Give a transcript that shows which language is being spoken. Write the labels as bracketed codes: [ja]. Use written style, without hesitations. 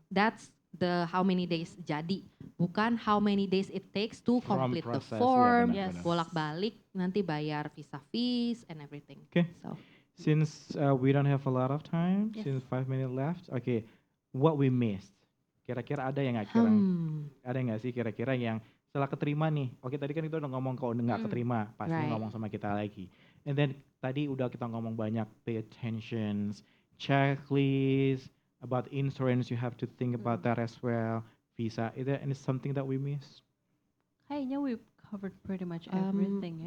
[en] That's the how many days [id] jadi, bukan [en] how many days it takes to From complete the process, ya, form, [id] benar-benar. bolak-balik nanti bayar [en] visa fees and everything. [id] Oke. [en] So since we don't have a lot of time, Yes. since 5 minutes left, okay, what we missed? [id] Kira-kira ada yang nggak ada nggak sih kira-kira yang setelah keterima nih? Oke, tadi kan kita udah ngomong kalau nggak keterima, pasti [en] Right. [id] ngomong sama kita lagi. [en] And then [id] tadi udah kita ngomong banyak [en] pay attentions, checklist, about insurance you have to think about that as well. Visa, is there any something that we missed? [id] Kayaknya [en] we covered pretty much everything ya.